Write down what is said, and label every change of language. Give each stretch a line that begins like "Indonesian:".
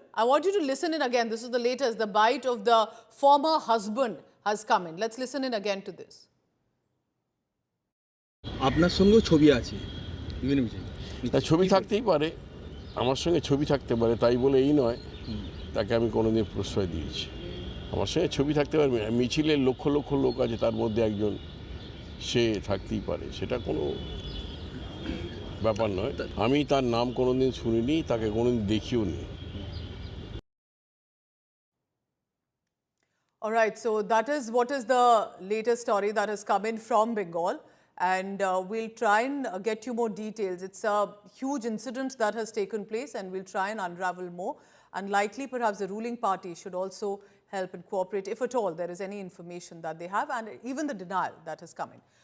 English: I want you to listen in again. This is the latest. The bite of the former husband has come in. Let's listen in again to this.
Bangla: আপনার সঙ্গেও ছবি আছে বিভিন্ন বিষয়ে। তা ছবি থাকতেই পারে, আমার সঙ্গে ছবি থাকতে পারে, তাই বলে এই নয় তাকে আমি কোনোদিন প্রশ্রয় দিয়েছি। আমার সঙ্গে ছবি থাকতে পারে, মিছিলের লক্ষ লক্ষ লোক আছে, তার মধ্যে একজন সে থাকতেই পারে, সেটা কোনো ব্যাপার নয়। আমি তার নাম কোনোদিন শুনিনি, তাকে কোনোদিন দেখিও নি।
English: All right, so that is what is the latest story that has come in from Bengal, and we'll try and get you more details. It's a huge incident that has taken place, and we'll try and unravel more. And likely, perhaps the ruling party should also help and cooperate, if at all there is any information that they have, and even the denial that has come in.